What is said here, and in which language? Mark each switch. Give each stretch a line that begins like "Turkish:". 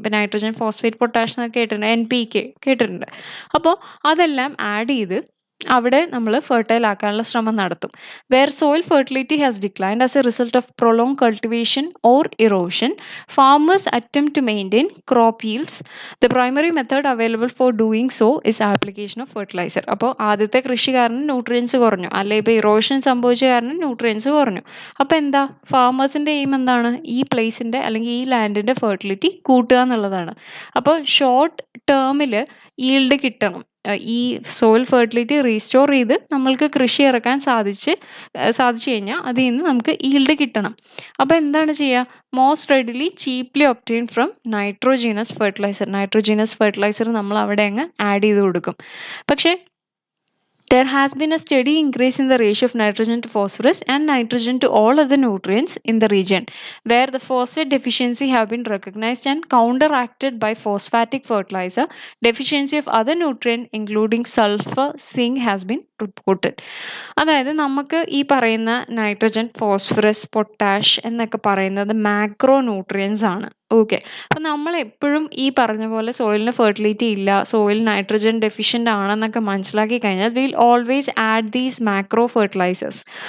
Malayalam: ഇപ്പം nitrogen, phosphate, potash എന്നൊക്കെ കേട്ടിട്ടുണ്ട്, NPK കേട്ടിട്ടുണ്ട്. അപ്പോൾ അതെല്ലാം ആഡ് ചെയ്ത് അവിടെ നമ്മൾ ഫെർട്ടൈൽ ആക്കാനുള്ള ശ്രമം നടത്തും.
English: Where soil fertility has declined as a result of prolong cultivation or erosion, farmers attempt to maintain crop yields. The primary method available for doing so is application of fertilizer.
Malayalam: അപ്പോൾ ആദ്യത്തെ കൃഷി കാരണം nutrients കുറഞ്ഞു, അല്ലെ ഇപ്പോൾ erosion സംഭവിച്ച കാരണം nutrients കുറഞ്ഞു. അപ്പോൾ എന്താ ഫാമേഴ്സിന്റെ എയിം എന്താണ്? ഈ പ്ലേസിന്റെ അല്ലെങ്കിൽ ഈ ലാൻഡിന്റെ ഫെർട്ടിലിറ്റി കൂട്ടുക എന്നുള്ളതാണ്. അപ്പോൾ ഷോർട്ട് ടേമിൽ ഈൽഡ് കിട്ടണം. ഈ സോയിൽ ഫെർട്ടിലിറ്റി റീസ്റ്റോർ ചെയ്ത് നമ്മൾക്ക് കൃഷി ഇറക്കാൻ സാധിച്ചു കഴിഞ്ഞാൽ അതിൽ നിന്ന് നമുക്ക് ഈൽഡ് കിട്ടണം. അപ്പോൾ എന്താണ് ചെയ്യുക?
English: Most readily cheaply obtain from nitrogenous fertiliser.
Malayalam: Nitrogenous fertiliser നമ്മൾ അവിടെ അങ്ങ് ആഡ് ചെയ്ത് കൊടുക്കും. പക്ഷേ
English: there has been a steady increase in the ratio of nitrogen to phosphorus and nitrogen to all other nutrients in the region, where the phosphate deficiency have been recognized and counteracted by phosphatic fertilizer. Deficiency of other nutrient including sulfur, zinc has been reported.
Malayalam: അതായത് നമുക്ക് ഈ പറയുന്ന nitrogen, phosphorus, potash എന്നൊക്കെ പറയുന്നത് macro nutrients ആണ്. Okay, അപ്പം നമ്മൾ എപ്പോഴും ഈ പറഞ്ഞ പോലെ സോയിലിന് ഫെർട്ടിലിറ്റി ഇല്ല, സോയിൽ നൈട്രജൻ ഡെഫിഷ്യൻ്റ് ആണെന്നൊക്കെ മനസ്സിലാക്കി കഴിഞ്ഞാൽ
English: Will always add these macro fertilisers.